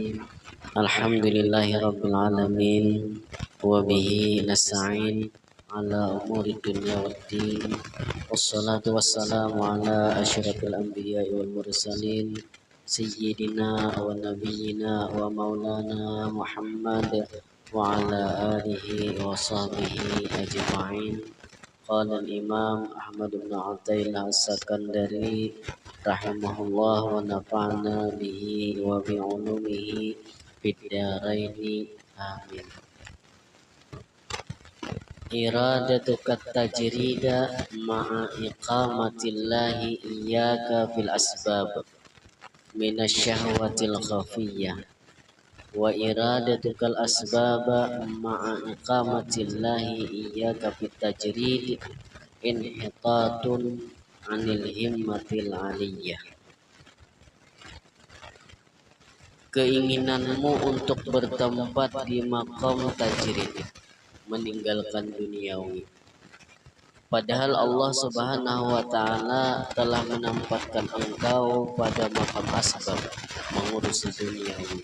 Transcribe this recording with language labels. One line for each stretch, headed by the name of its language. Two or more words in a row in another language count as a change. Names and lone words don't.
Arabic: الحمد لله رب العالمين وبه نستعين على أمور الدنيا والدين. والصلاة والسلام على أشرف الأنبياء والمرسلين سيدنا ونبينا ومولانا محمد وعلى آله وصحبه أجمعين. قال الإمام أحمد بن عطاء الله السكندري رحمه الله ونفعنا به وبعلومه في الدارين آمين. إرادتك التجريد مع إقامة الله إياك في الأسباب من الشهوة الخفية وإرادتك الأسباب مع إقامة الله إياك في التجريد انحطاط عن الهمة العلية.
Indonesian: Keinginanmu untuk bertempat di
Arabic: مقام تجريد,
Indonesian: meninggalkan duniawi, padahal Allah
Arabic: سبحانه و
Indonesian: ta'ala telah menempatkan engkau pada
Arabic: مقام أسباب,
Indonesian: mengurusi duniawi,